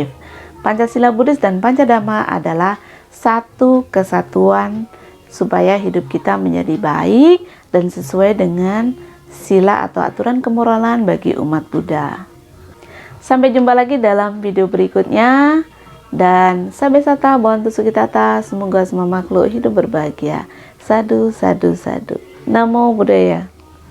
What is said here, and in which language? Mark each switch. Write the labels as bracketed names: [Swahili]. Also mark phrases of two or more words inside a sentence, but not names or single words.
[Indonesian] Pancasila Buddhis dan Pancadhamma adalah satu kesatuan supaya hidup kita menjadi baik dan sesuai dengan sila atau aturan kemoralan bagi umat Buddha. Sampai jumpa lagi dalam video berikutnya. [Pali] Dan Sabe Sata, Bhavantu Sukhitata, [Indonesian] semoga semua makhluk hidup berbahagia. [Pali] Sadu, sadu, sadu. Namo Buddhaya.